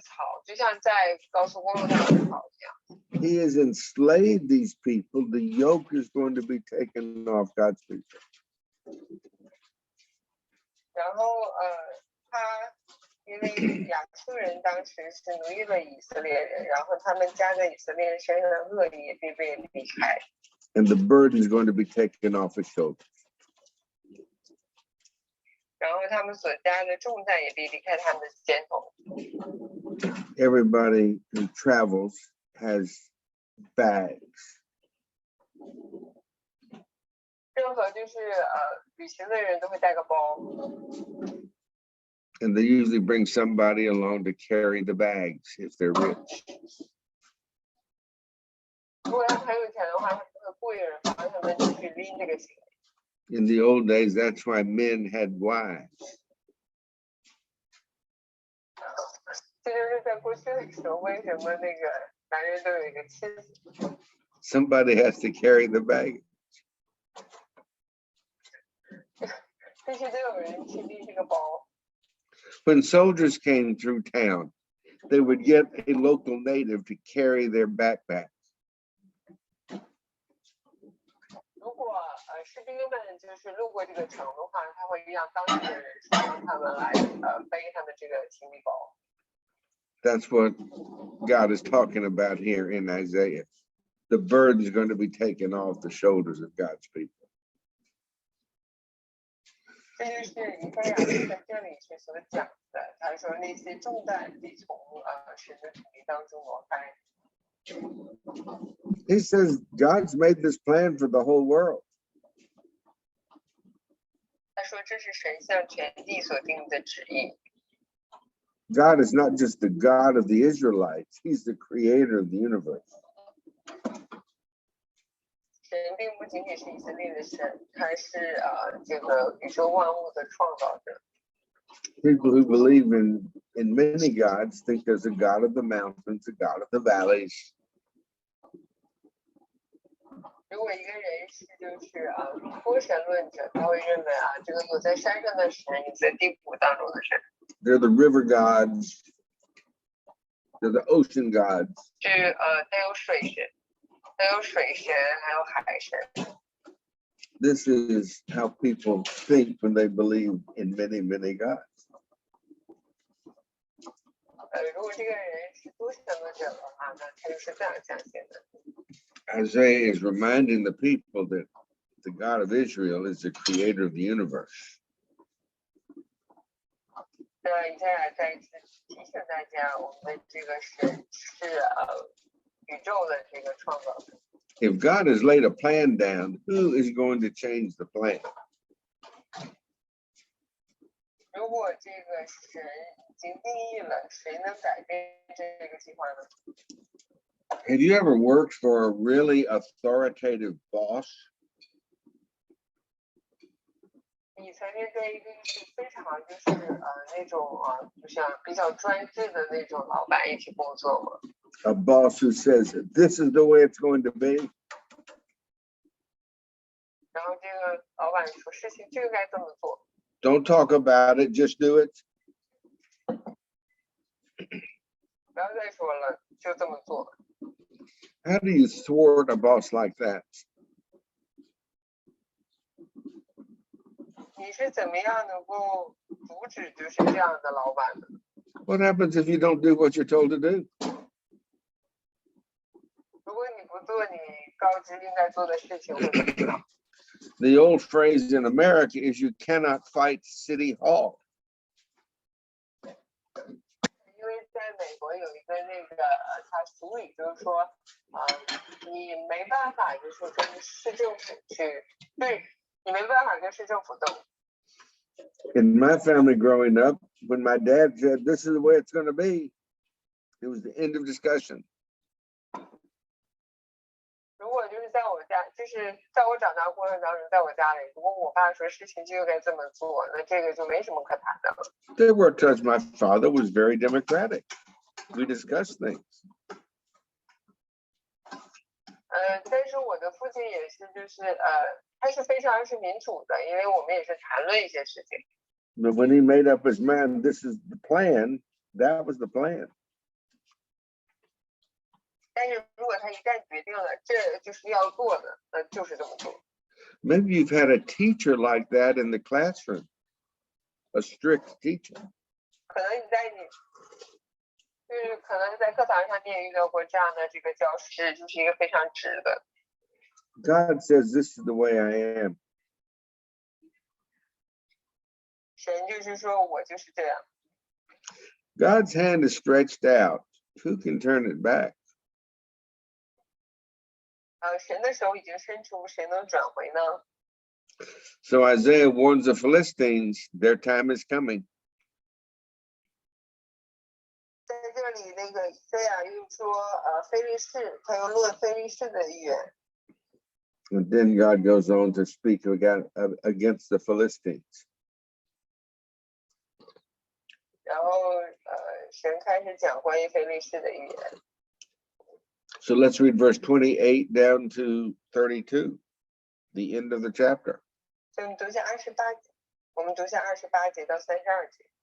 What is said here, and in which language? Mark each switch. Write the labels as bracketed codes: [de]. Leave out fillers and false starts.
[zh] 草，就像在高速公路上的草一样。 [en] he has enslaved these people. The yoke is going to be taken off God's people. [zh] 然后他因为亚述人当时是奴役了以色列人，然后他们加在以色列人身上的恶意也被离开。 [en] And the burden is going to be taken off his shoulders. [zh] 然后他们所加的重担也被离开他们的肩头。 [en] Everybody who travels has bags. [zh] 任何就是旅行的人都会带个包， [en] And they usually bring somebody along to carry the bags if they're rich. [zh] 如果他们很有钱的话，他们会雇一个人帮他们去拎这个行李。 [en] In the old days, that's why men had wives. [zh] 这就是在过去的时候，为什么那个男人都有一个妻子？ [en] Somebody has to carry the bag. [zh] 必须得有人去拎这个包。 [en] When soldiers came through town, they would get a local native to carry their backpack. [zh] 如果士兵们就是路过这个城的话，他会让当地的人帮他们来背他们这个行李包。 [en] That's what God is talking about here in Isaiah. the burden is going to be taken off the shoulders of God's people. [zh] 这就是以赛亚书在这里是所讲的，他说那些重担必从神的土地当中挪开。 [en] He says God's made this plan for the whole world. [zh] 他说这是神向全地所定的旨意。 [en] God is not just the God of the Israelites, He's the creator of the universe. [zh] 神并不仅仅是以色列的神，他是这个宇宙万物的创造者。 [en] People who believe in many gods think there's a God of the mountains, a God of the valleys. [zh] 如果一个人是就是多神论者，他会认为这个有在山上的神，有在地谷当中的神。 [en] They're the river gods. They're the ocean gods. [zh] 是带有水神，还有水神，还有海神。 [en] This is how people think when they believe in many, many gods. [zh] 如果这个人是多神论者的话，那他就是这样相信的。 [en] Isaiah is reminding the people that the God of Israel is the creator of the universe. [zh] 以赛亚再一次提醒大家，我们的这个神是宇宙的这个创造者。 [en] If God has laid a plan down, who is going to change the plan? [zh] 如果这个神已经定义了，谁能改变这个计划呢？ [en] Have you ever worked for a really authoritative boss? [zh] 你曾经在一个是非常就是那种就像比较专制的那种老板一起工作吗？ [en] A boss who says, this is the way it's going to be? [zh] 然后这个老板说事情就应该这么做。 [en] Don't talk about it, just do it. [zh] 不要再说了，就这么做。 [en] How do you thwart a boss like that? [zh] 你是怎么样能够阻止就是这样的老板呢？ [en] What happens if you don't do what you're told to do? [zh] 如果你不做你告知应该做的事情，会怎么样？ [en] The old phrase in America is you cannot fight City Hall. [zh] 因为在美国有一个那个他俗语就是说你没办法就是跟市政府去对，你没办法跟市政府斗。 [en] In my family growing up, when my dad said, this is the way it's going to be, it was the end of discussion. [zh] 如果就是在我家，就是在我长大过程当中，在我家里，如果我爸说事情就应该这么做，那这个就没什么可谈的了。 [en] There were times my father was very democratic. We discussed things. [zh] 但是我的父亲也是，就是他是非常是民主的，因为我们也是谈论一些事情。 [en] But when he made up his mind, this is the plan, that was the plan. [zh] 但是如果他一旦决定了这就是要做的，那就是这么做。 [en] Maybe you've had a teacher like that in the classroom, a strict teacher. [zh] 可能就是可能在课堂上你也遇到过这样的这个教师，就是一个非常直的。 [en] God says, this is the way I am. [zh] 神就是说我就是这样。 [en] God's hand is stretched out. Who can turn it back? [zh] 神的手已经伸出，谁能转回呢？ [en] So Isaiah warns the Philistines, their time is coming. [zh] 在这里，那个以赛亚又说，非利士，他又论非利士的预言。 [en] And then God goes on to speak against the Philistines. [zh] 然后，神开始讲关于非利士的预言。 [en] So let's read verse 28 down to 32, the end of the chapter. [zh] 所以我们读一下28节，我们读一下28节到32节。